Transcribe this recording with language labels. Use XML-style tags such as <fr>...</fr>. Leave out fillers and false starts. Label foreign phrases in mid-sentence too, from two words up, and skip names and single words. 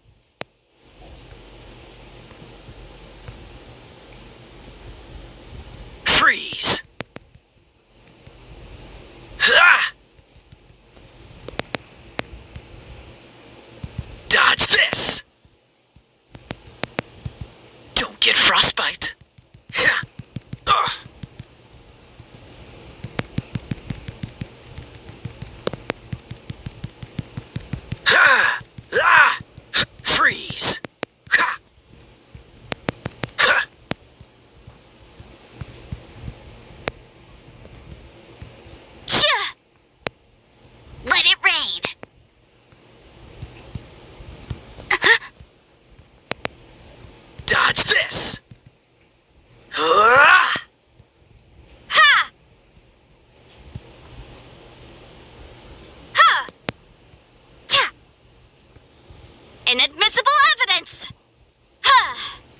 <en>Freeze! Ha! Dodge this! Don't get frostbite. Ha! Ugh. Ha! Ah! Freeze! Ha! Ha! Tch! Let it rain! Dodge this! Ah! Ha! Ha! Tch! Inadmissible evidence! Ha!</en>